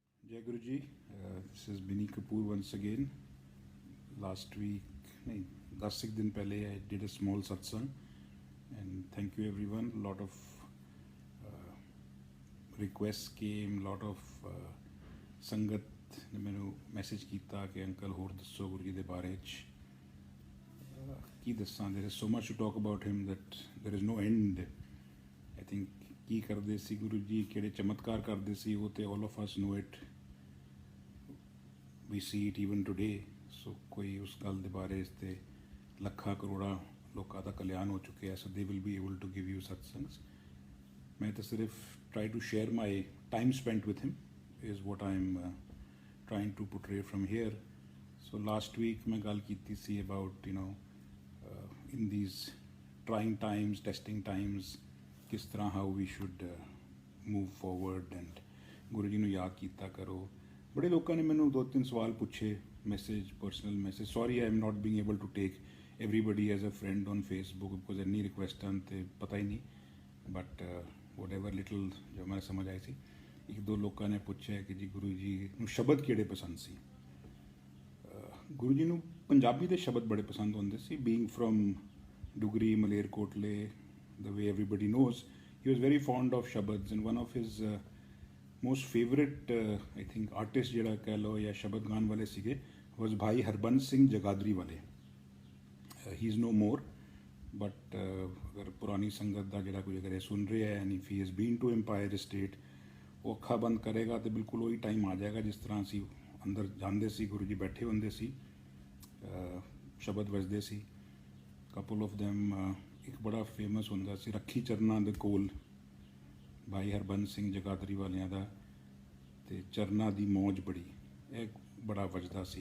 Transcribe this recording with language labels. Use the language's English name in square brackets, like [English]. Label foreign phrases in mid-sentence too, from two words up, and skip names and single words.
[English] Jai Guruji, this is Bini Kapoor once again. Last week, [Hindi] नहीं 10 दिन पहले [English] I did a small satsang and thank you everyone. A lot of requests came, lot of [Punjabi] ਸੰਗਤ ਨੇ ਮੈਨੂੰ ਮੈਸੇਜ ਕੀਤਾ ਕਿ ਅੰਕਲ ਹੋਰ ਦੱਸੋ ਗੁਰੂ ਜੀ ਦੇ ਬਾਰੇ 'ਚ ਕੀ ਦੱਸਾਂ. [English] there is so much to talk about him that there is no end. I think [Punjabi] ਕੀ ਕਰਦੇ ਸੀ ਗੁਰੂ ਜੀ, ਕਿਹੜੇ ਚਮਤਕਾਰ ਕਰਦੇ ਸੀ, ਉਹ ਤੇ [English] all of us know it. We see it even today. [Punjabi] So ਕੋਈ ਉਸ ਗੱਲ ਦੇ ਬਾਰੇ ਇਸ 'ਤੇ ਲੱਖਾਂ ਕਰੋੜਾਂ ਲੋਕਾਂ ਦਾ ਕਲਿਆਣ ਹੋ ਚੁੱਕਿਆ. [English] So they will be able to give you satsangs. [Punjabi] ਮੈਂ ਤਾਂ ਸਿਰਫ [English] try to share my time spent with him is what I'm trying to portray from here. So last week [Punjabi] ਮੈਂ ਗੱਲ ਕੀਤੀ ਸੀ [English] about in these trying times, testing times, [Punjabi] ਕਿਸ ਤਰ੍ਹਾਂ [English] how we should move forward and [Punjabi] ਗੁਰੂ ਜੀ ਨੂੰ ਯਾਦ ਕੀਤਾ ਕਰੋ. ਬੜੇ ਲੋਕਾਂ ਨੇ ਮੈਨੂੰ 2-3 ਸਵਾਲ ਪੁੱਛੇ, ਮੈਸੇਜ, [English] personal message. Sorry I am not being able to take everybody as a friend on Facebook because [Punjabi] ਇੰਨੀ ਰਿਕੁਐਸਟ ਹਨ ਤੇ ਪਤਾ ਹੀ ਨਹੀਂ. ਬਟ [English] whatever little [Punjabi] ਜੋ ਮੈਨੂੰ ਸਮਝ ਆਈ ਸੀ, 1-2 ਲੋਕਾਂ ਨੇ ਪੁੱਛਿਆ ਕਿ ਜੀ ਗੁਰੂ ਜੀ ਨੂੰ ਸ਼ਬਦ ਕਿਹੜੇ ਪਸੰਦ ਸੀ. ਗੁਰੂ ਜੀ ਨੂੰ ਪੰਜਾਬੀ ਦੇ ਸ਼ਬਦ ਬੜੇ ਪਸੰਦ ਹੁੰਦੇ ਸੀ. [English] Being from ਡੁਗਰੀ, ਮਲੇਰਕੋਟਲੇ, the way everybody knows, he was very fond of shabads, and one of his most favorite I think artist [Punjabi] ਜਿਹੜਾ ਕਹਿ ਲਓ ਜਾਂ ਸ਼ਬਦ ਗਾਣ ਵਾਲੇ ਸੀਗੇ [English] was ਭਾਈ ਹਰਬੰਸ ਸਿੰਘ ਜਗਾਦਰੀ ਵਾਲੇ. he is no more, but [Punjabi] ਅਗਰ ਪੁਰਾਣੀ ਸੰਗਤ ਦਾ ਜਿਹੜਾ ਕੋਈ ਅਗਰ ਇਹ ਸੁਣ ਰਿਹਾ ਹੈ [English] and if he has been to Empire State, [Punjabi] ਉਹ ਅੱਖਾਂ ਬੰਦ ਕਰੇਗਾ ਤੇ ਬਿਲਕੁਲ ਉਹੀ ਟਾਈਮ ਆ ਜਾਏਗਾ ਜਿਸ ਤਰ੍ਹਾਂ ਅਸੀਂ ਅੰਦਰ ਜਾਂਦੇ ਸੀ, ਗੁਰੂ ਜੀ ਬੈਠੇ ਹੁੰਦੇ ਸੀ, ਸ਼ਬਦ ਵੱਜਦੇ ਸੀ. [English] couple of them [Punjabi] ਇੱਕ ਬੜਾ ਫੇਮਸ ਹੁੰਦਾ ਸੀ ਰੱਖੀ ਚਰਨਾਂ ਦੇ ਕੋਲ, ਭਾਈ ਹਰਬੰਸ ਸਿੰਘ ਜਗਾਦਰੀ ਵਾਲਿਆਂ ਦਾ, ਅਤੇ ਚਰਨਾਂ ਦੀ ਮੌਜ ਬੜੀ, ਇਹ ਬੜਾ ਵੱਜਦਾ ਸੀ.